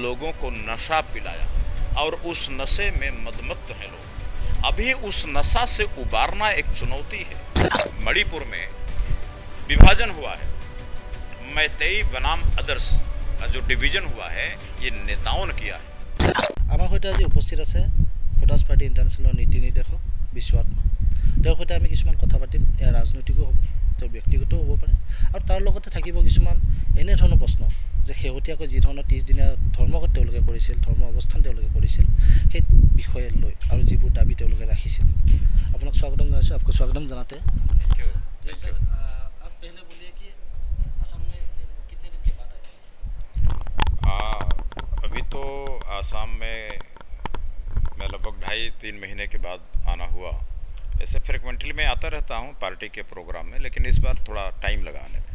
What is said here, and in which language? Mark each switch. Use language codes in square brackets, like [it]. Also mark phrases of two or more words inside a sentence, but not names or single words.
[hi] लोगों को नशा पिलाया और उस नशे में मदमत्त हैं लोग। अभी उस नशा से उबारना एक चुनौती है। मणिपुर में विभाजन हुआ है, मैतेई बनाम अदर्स जो डिवीजन हुआ है ये नेताओं ने किया है। [as] আমাৰ সৈতে আজি উপস্থিত আছে ফটাছ পাৰ্টি ইণ্টাৰনেশ্যনেলৰ নীতি নিৰ্দেশক বিশ্বআত্মা। তেওঁৰ সৈতে আমি কিছুমান কথা পাতিম। এয়া ৰাজনৈতিকো হ'ব, তেওঁৰ ব্যক্তিগতও হ'ব পাৰে, আৰু তাৰ লগতে থাকিব কিছুমান এনেধৰণৰ প্ৰশ্ন যে শেহতীয়াকৈ যি ধৰণৰ 30 দিনীয়া ধৰ্মঘট তেওঁলোকে কৰিছিল, ধৰ্ম অৱস্থান তেওঁলোকে কৰিছিল, সেই বিষয়ে লৈ আৰু যিবোৰ দাবী তেওঁলোকে ৰাখিছিল। আপোনাক স্বাগতম জনাইছোঁ। [hi] आपको स्वागतम जनाते हैं। जी सर, आप पहले बोलिए कि असम में कितने दिन के बाद आए? अभी तो आसाम में मैं लगभग 2.5-3 महीने के बाद आना हुआ। ऐसे फ्रिक्वेंटली मैं आता रहता हूँ पार्टी के प्रोग्राम में, लेकिन इस बार थोड़ा टाइम लगा आने में।